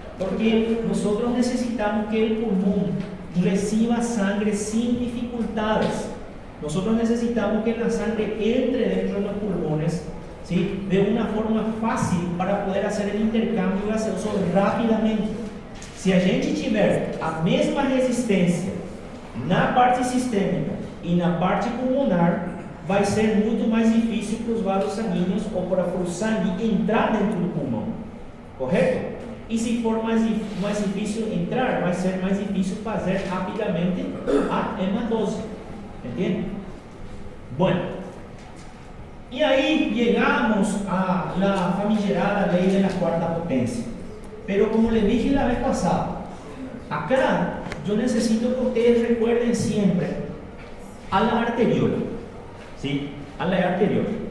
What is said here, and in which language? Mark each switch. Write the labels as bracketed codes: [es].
[es] Porque nosotros necesitamos que el pulmón reciba sangre sin dificultades. Nosotros necesitamos que la sangre entre dentro de los pulmones, ¿sí? De una forma fácil para poder hacer el intercambio gaseoso rápidamente. [pt] Si a gente tiver a mesma resistência na parte sistêmica e na parte pulmonar, vai ser muito mais difícil para os vasos sanguíneos ou para o sangue entrar dentro do pulmão. Correto? E se for mais difícil entrar, vai ser mais difícil fazer rapidamente a hematose. [es] ¿Entienden? Bueno, y ahí llegamos a la famigerada ley de la cuarta potencia. Pero como les dije la vez pasada, acá yo necesito que ustedes recuerden siempre a la arteriola, ¿sí? A la arteriola.